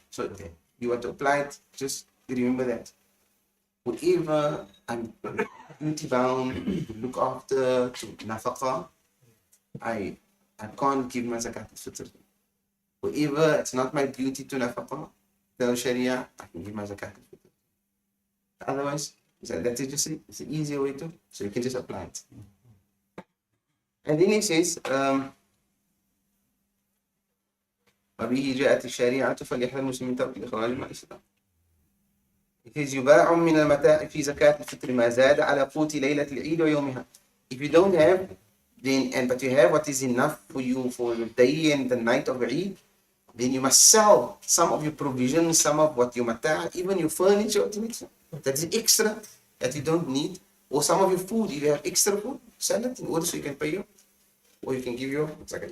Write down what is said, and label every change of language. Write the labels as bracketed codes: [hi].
[en] So you want to apply it, just remember that. Whoever I'm duty bound to look after, to nafaqah, I can't give my zakat al-fitr. Whoever it's not my duty to nafaqah, the sharia, I can give my zakat al-fitr. Otherwise, that is just it's an easier way to, so you can just apply it. And then he says, [ar] وبه جاءت الشريعة فليحذر المسلمين ترك الإخراج مع الإسلام. [en] It says [ar] يباع من المتاع في زكاة الفطر ما زاد على قوت ليلة العيد ويومها. [en] If you don't have, then but you have what is enough for you for the day and the night of Eid, then you must sell some of your provisions, some of what your mata', even your furniture, that is extra that you don't need, or some of your food. If you have extra food, sell it in order so you can pay you, or you can give your zakat.